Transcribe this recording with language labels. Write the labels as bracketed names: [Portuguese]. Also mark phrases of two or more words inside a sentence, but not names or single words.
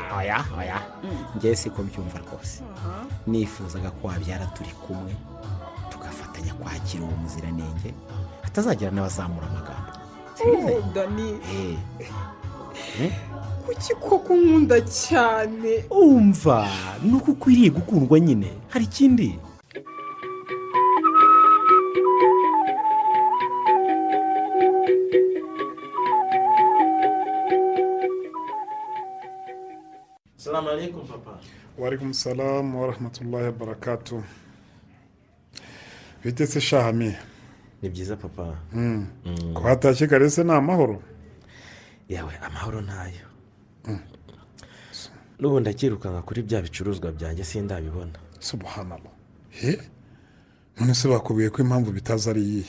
[Kinyarwanda] oya njye siko byumva rwose nifuzaga ko wabyara turi kumwe tugafatanya kwakira uwo muziranenge hatazagira n'abazamura amagambo dani kuki koko nkunda cyane umva ni uko ukwiriye gukundwa nyine hari ikindi [Arabic] السلام عليكم papa. وعليكم السلام ورحمة الله وبركاته. [Kinyarwanda] Bite se shahami? Ni byiza papa. Ko hatashye kare se ni amahoro? Yawe amahoro ntayo. N'ubu ndakirukanka kuri bya bicuruzwa byanjye sindabibona. Subhanallah. None se bakubwiye ko impamvu bitaza ari iyihe?